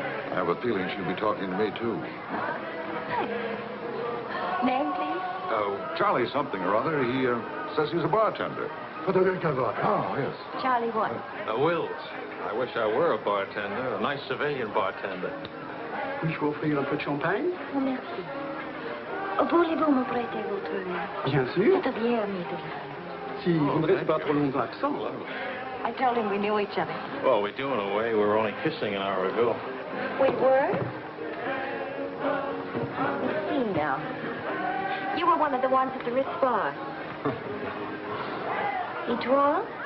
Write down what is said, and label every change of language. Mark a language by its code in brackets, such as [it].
[en] I have a feeling she'll be talking to me, too. Name, please? Charlie something or other. He says he's a bartender. Oh, yes. Charlie what? Wills. I wish I were a bartender, a nice civilian bartender. [fr] Puis-je vous offrir un peu de champagne? Oh, merci. Voulez-vous me prêter votre... Bien sûr. Cette bière, Mr. Si vous ne restez pas trop longtemps absent. [en] I told him we knew each other. Well, we do in a way. We were only kissing an hour ago. We were? Let's see now. You were one of the ones at the Ritz bar. [fr] Et toi?